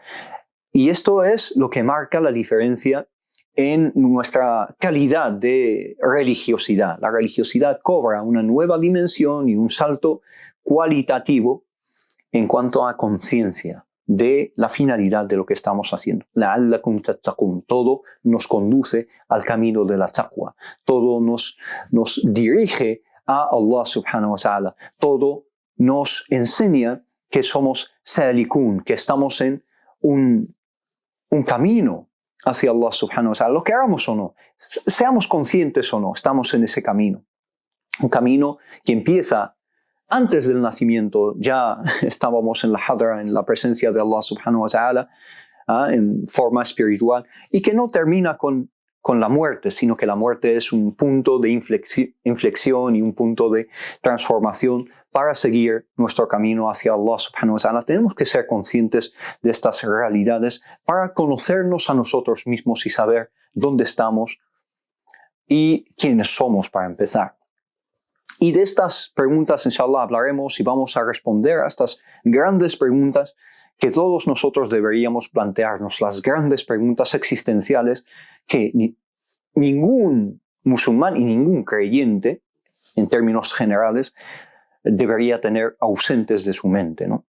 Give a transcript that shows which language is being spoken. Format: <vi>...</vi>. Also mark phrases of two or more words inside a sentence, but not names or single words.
<es>Y esto es lo que marca la diferencia en nuestra calidad de religiosidad. La religiosidad cobra una nueva dimensión y un salto cualitativo en cuanto a conciencia de la finalidad de lo que estamos haciendo.</es> <ar>لَعَلَّكُمْ تَتَّقُونَ.</ar> <es>Todo nos conduce al camino de la taqwa. Todo nos dirige a Allah</es> <ar>سبحانه وتعالى.</ar> <es>Todo nos enseña que somos salikun, que estamos en un camino hacia Allah</es> <ar>سبحانه وتعالى.</ar> <es>Lo queramos o no, seamos conscientes o no, estamos en ese camino. Un camino que empieza antes del nacimiento, ya estábamos en la hadra, en la presencia de Allah</es> <ar>سبحانه وتعالى,</ar> <es>en forma espiritual, y que no termina con la muerte, sino que la muerte es un punto de inflexión y un punto de transformación para seguir nuestro camino hacia Allah</es> <ar>سبحانه وتعالى.</ar> <es>Tenemos que ser conscientes de estas realidades para conocernos a nosotros mismos y saber dónde estamos y quiénes somos para empezar. Y de estas preguntas, inshallah, hablaremos y vamos a responder a estas grandes preguntas que todos nosotros deberíamos plantearnos, las grandes preguntas existenciales que ningún musulmán y ningún creyente, en términos generales, debería tener ausentes de su mente, ¿no?</es>